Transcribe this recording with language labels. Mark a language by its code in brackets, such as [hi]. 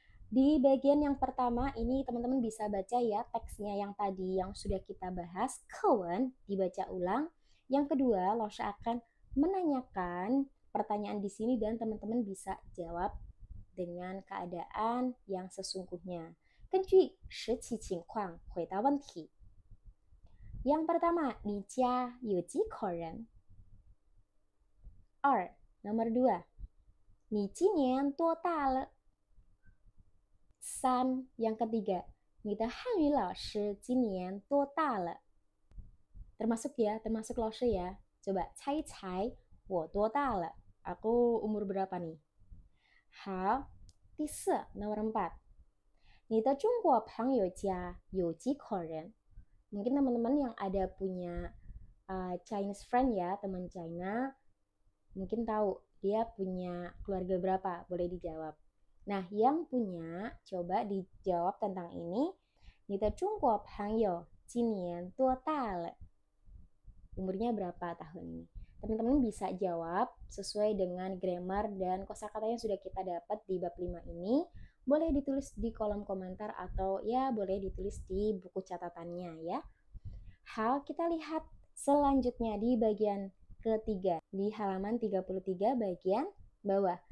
[id] Di bagian yang pertama ini teman-teman bisa baca ya teksnya yang tadi yang sudah kita bahas, kawan dibaca ulang. Yang kedua, Laoshe akan menanyakan pertanyaan di sini dan teman-teman bisa jawab dengan keadaan yang sesungguhnya. [zh] 根据实际情况回答问题。 [id] yang pertama, [zh] 你家有几口人？ [id] nomor 2, [zh] 你今年多大了？ [id] yang ketiga, [zh] 你的汉语老师今年多大了？ [id] termasuk ya, termasuk Laoshe ya. Coba [zh] cai cai, 我多大了? [id] Aku umur berapa nih? [zh] 好，第四 [id] nomor 4, [zh] 你的中国朋友家有几口人? [id] Mungkin teman-teman yang ada punya [en] Chinese friend [id] ya, teman China, mungkin tahu dia punya keluarga berapa, boleh dijawab. Nah, yang punya, coba dijawab tentang ini. [zh] 你的中国朋友今年多大了? [id] Umurnya berapa tahun ini? Teman-teman bisa jawab sesuai dengan grammar dan kosakata yang sudah kita dapat di bab 5 ini. Boleh ditulis di kolom komentar atau ya boleh ditulis di buku catatannya ya. Hal kita lihat selanjutnya di bagian ketiga di halaman 33 bagian bawah.